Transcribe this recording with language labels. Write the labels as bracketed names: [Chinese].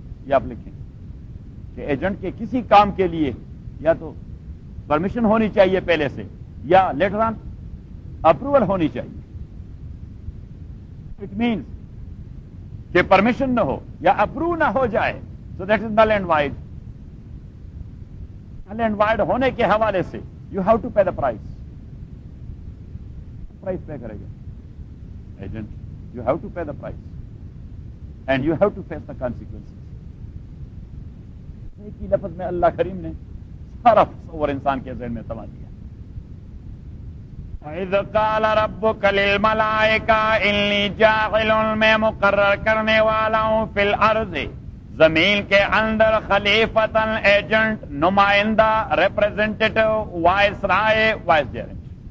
[Urdu] یہ آپ لکھیں کہ ایجنٹ کے کسی کام کے لیے یا تو پرمیشن ہونی چاہیے پہلے سے, یا لیٹر آن اپروول ہونی چاہیے. [English] it means [Urdu] کہ پرمیشن نہ ہو یا اپروو نہ ہو جائے, [English] So that is null and void. Null and void [Urdu] ہونے کے حوالے سے [English] You have to pay the price. [Urdu] Price پے کرے گا agent, [English] You have to pay the price and you have to face the consequences. [Urdu] ایک ہی لفظ میں اللہ کریم نے سارا تصور انسان کے ذہن میں سما دیا. [Arabic] فَإِذْ قَالَ رَبُّكَ لِلْمَلَائِكَةِ إِنِّي جَاعِلٌ, [Urdu] میں مقرر کرنے والا ہوں [Arabic] فِي الْأَرْضِ [Urdu] زمین کے اندر خَلِیفَةً ایجنٹ نمائندہ [English] Representative viceroy vicegerent.